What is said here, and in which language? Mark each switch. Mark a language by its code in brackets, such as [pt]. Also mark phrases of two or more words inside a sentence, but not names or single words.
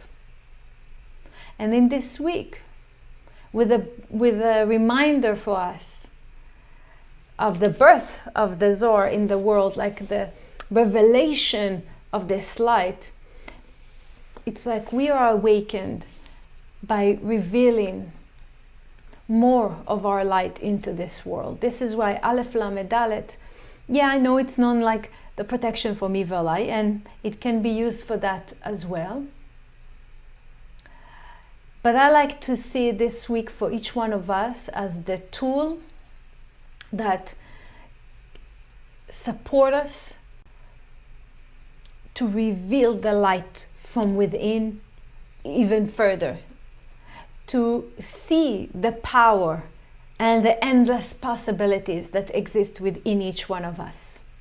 [en] And in this week, with a reminder for us of the birth of the Zohar in the world, like the revelation of this light, it's like we are awakened by revealing more of our light into this world. This is why א.ל.ד, I know it's known like the protection from evil eye, and it can be used for that as well. But I like to see this week for each one of us as the tool that support us to reveal the light from within even further, to see the power and the endless possibilities that exist within each one of us.